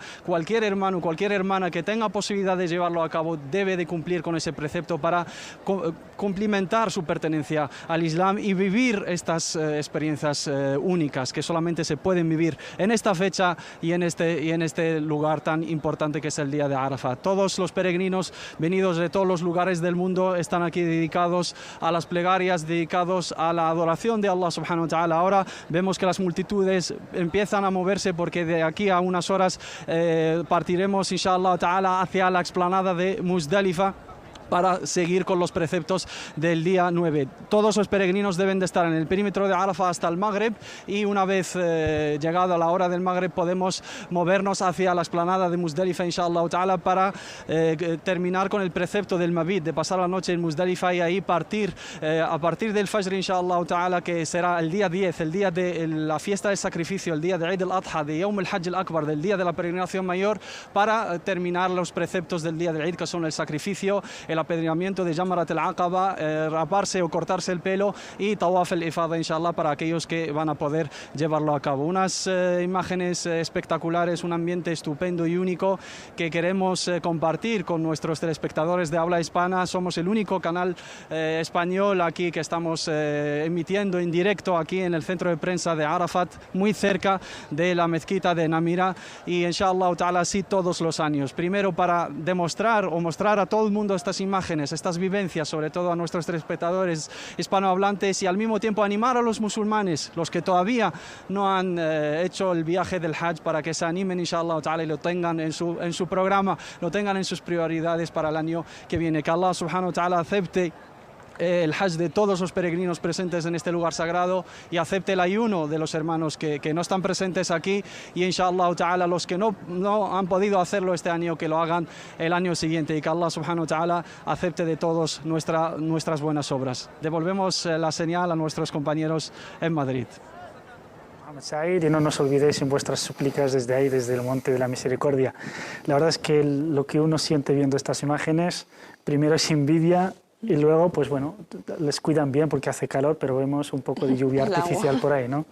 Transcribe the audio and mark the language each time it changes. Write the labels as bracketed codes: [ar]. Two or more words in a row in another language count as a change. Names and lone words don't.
[es] Cualquier hermano, cualquier hermana que tenga posibilidad de llevarlo a cabo debe de cumplir con ese precepto para cumplimentar su pertenencia al Islam y vivir estas experiencias únicas que solamente se pueden vivir en esta fecha y en este lugar tan importante que es el día de Arafah. Todos los peregrinos venidos de todos los lugares del mundo están aquí dedicados a las plegarias, dedicados a la adoración de Allah [ar] سبحانه وتعالى. [es] Ahora vemos que las multitudes empiezan a moverse porque de aquí a unas horas partiremos, [ar] إن شاء الله تعالى, [es] hacia la explanada de Muzdalifa para seguir con los preceptos del día 9. Todos los peregrinos deben de estar en el perímetro de Arafah hasta el Magreb, y una vez llegado a la hora del Magreb podemos movernos hacia la explanada de Muzdalifa, [ar] إن شاء الله تعالى, [es] para terminar con el precepto del Mabit, de pasar la noche en Muzdalifa y ahí partir a partir del Fajr, [ar] إن شاء الله تعالى, [es] que será el día 10, el día de la fiesta del sacrificio, el día de Eid al-Adha, de Yawm al-Hajj al-Akbar, del día de la peregrinación mayor, para terminar los preceptos del día del Eid, que son el sacrificio, el el apedreamiento de Jamarat al-Aqaba, raparse o cortarse el pelo, y Tawaf al-Ifada, inshallah, para aquellos que van a poder llevarlo a cabo. Unas imágenes espectaculares, un ambiente estupendo y único que queremos compartir con nuestros telespectadores de habla hispana. Somos el único canal español aquí que estamos emitiendo en directo aquí en el centro de prensa de Arafat, muy cerca de la mezquita de Namira, y [ar] إن شاء الله تعالى [es] así todos los años. Primero para demostrar o mostrar a todo el mundo estas imágenes, estas vivencias, sobre todo a nuestros telespectadores hispanohablantes, y al mismo tiempo animar a los musulmanes, los que todavía no han hecho el viaje del Hajj, para que se animen [ar] إن شاء الله تعالى [es] y lo tengan en su programa, lo tengan en sus prioridades para el año que viene. Que Allah [ar] سبحانه وتعالى [es] acepte el Hajj de todos los peregrinos presentes en este lugar sagrado, y acepte el ayuno de los hermanos que no están presentes aquí, y [ar] إن شاء الله تعالى [es] los que no han podido hacerlo este año, que lo hagan el año siguiente, y que Allah [ar] سبحانه وتعالى [es] acepte de todos nuestras buenas obras. Devolvemos la señal a nuestros compañeros en Madrid. Said, y no nos olvidéis en vuestras súplicas desde ahí, desde el Monte de la Misericordia. La verdad es que lo que uno siente viendo estas imágenes, primero es envidia, y luego, pues bueno, les cuidan bien porque hace calor, pero vemos un poco de lluvia artificial por ahí, ¿no?